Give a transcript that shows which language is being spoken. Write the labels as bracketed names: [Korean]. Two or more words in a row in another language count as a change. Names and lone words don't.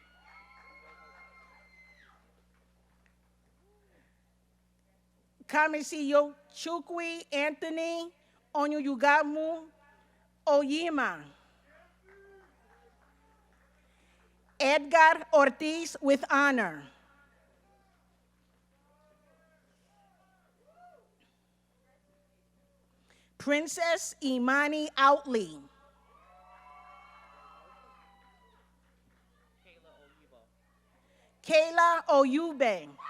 [English] Kamisiyo Chukwi Anthony Onyuyugamu Oyima. Edgar Ortiz with honor. Princess Imani Outley. Kayla Oyube.